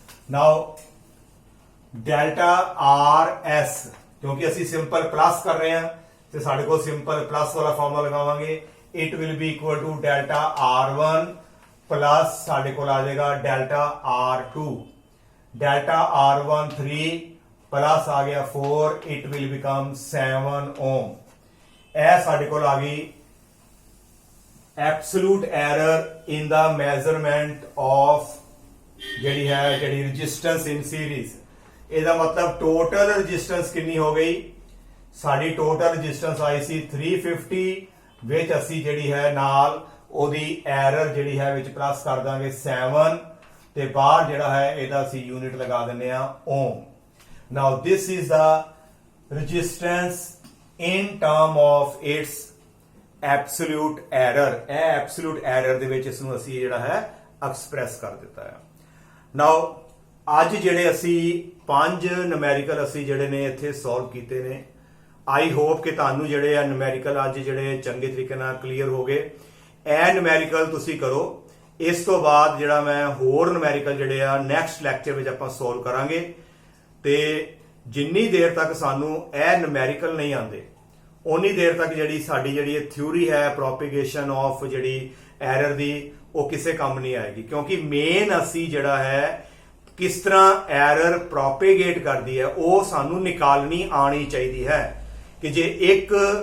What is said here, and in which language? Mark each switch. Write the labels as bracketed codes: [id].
[pa] ਨਾਓ delta RS ਕਿਉਂਕਿ ਅਸੀਂ simple plus ਕਰ ਰਹੇ ਹਾਂ ਤੇ ਸਾਡੇ ਕੋਲ ਸਿੰਪਲ ਪਲੱਸ ਵਾਲਾ ਫਾਰਮੂਲਾ ਲਗਾਵਾਂਗੇ [en] it will be equal to delta R1 plus [pa] ਸਾਡੇ ਕੋਲ ਆ ਜਾਏਗਾ delta R2 delta R1 3 plus ਆ ਗਿਆ 4 [en] it will become 7 ohm। [pa] ਇਹ ਸਾਡੇ ਕੋਲ ਆ ਗਈ [en] absolute error in the measurement of [pa] ਜਿਹੜੀ [en] resistance in series। [pa] ਇਹਦਾ ਮਤਲਬ ਟੋਟਲ ਰੈਜ਼ਿਸਟੈਂਸ ਕਿੰਨੀ ਹੋ ਗਈ ਸਾਡੀ ਟੋਟਲ ਰੈਜ਼ਿਸਟੈਂਸ ਆਈ ਸੀ 350 ਵਿੱਚ ਅਸੀਂ ਜਿਹੜੀ ਹੈ ਨਾਲ ਉਹਦੀ ਐਰਰ ਜਿਹੜੀ ਹੈ ਵਿੱਚ ਪਲੱਸ ਕਰ ਦਾਂਗੇ 7 ਤੇ ਬਾਹਰ ਜਿਹੜਾ ਹੈ ਇਹਦਾ ਅਸੀਂ ਯੂਨਿਟ ਲਗਾ ਦਿੰਦੇ ਆ ਓਮ। [en] Now this is the resistance in term of its absolute error। [pa] ਇਹ absolute error ਦੇ ਵਿੱਚ ਇਸ ਨੂੰ ਅਸੀਂ ਜਿਹੜਾ ਹੈ ਐਕਸਪ੍ਰੈਸ ਕਰ ਦਿੱਤਾ ਹੈ। ਨਾਓ ਅੱਜ ਜਿਹੜੇ ਅਸੀਂ 5 ਨਿਊਮੈਰੀਕਲ ਅਸੀਂ ਜਿਹੜੇ ਨੇ ਇੱਥੇ ਸੋਲਵ ਕੀਤੇ ਨੇ ਆਈ ਹੋਪ ਕਿ ਤੁਹਾਨੂੰ ਜਿਹੜੇ ਆ ਨਿਊਮੈਰੀਕਲ ਅੱਜ ਜਿਹੜੇ ਚੰਗੇ ਤਰੀਕੇ ਨਾਲ ਕਲੀਅਰ ਹੋ ਗਏ। ਇਹ ਨਿਊਮੈਰੀਕਲ ਤੁਸੀਂ ਕਰੋ ਇਸ ਤੋਂ ਬਾਅਦ ਜਿਹੜਾ ਮੈਂ ਹੋਰ ਨਿਊਮੈਰੀਕਲ ਜਿਹੜੇ ਆ ਨੈਕਸਟ ਲੈਕਚਰ ਵਿੱਚ ਆਪਾਂ ਸੋਲਵ ਕਰਾਂਗੇ ਤੇ ਜਿੰਨੀ ਦੇਰ ਤੱਕ ਸਾਨੂੰ ਇਹ ਨਿਊਮੈਰੀਕਲ ਨਹੀਂ ਆਉਂਦੇ ਉਨੀ ਦੇਰ ਤੱਕ ਜਿਹੜੀ ਸਾਡੀ ਜਿਹੜੀ ਥਿਊਰੀ ਹੈ ਪ੍ਰੋਪੇਗੇਸ਼ਨ ਆਫ ਜਿਹੜੀ ਐਰਰ ਦੀ ਉਹ ਕਿਸੇ ਕੰਮ ਨਹੀਂ ਆਏਗੀ ਕਿਉਂਕਿ ਮੇਨ ਅਸੀਂ ਜਿਹੜਾ ਹੈ ਕਿਸ ਤਰ੍ਹਾਂ ਐਰਰ ਪ੍ਰੋਪੇਗੇਟ ਕਰਦੀ ਹੈ ਉਹ ਸਾਨੂੰ ਨਿਕਾਲਣੀ ਆਣੀ ਚਾਹੀਦੀ ਹੈ ਕਿ ਜੇ ਇੱਕ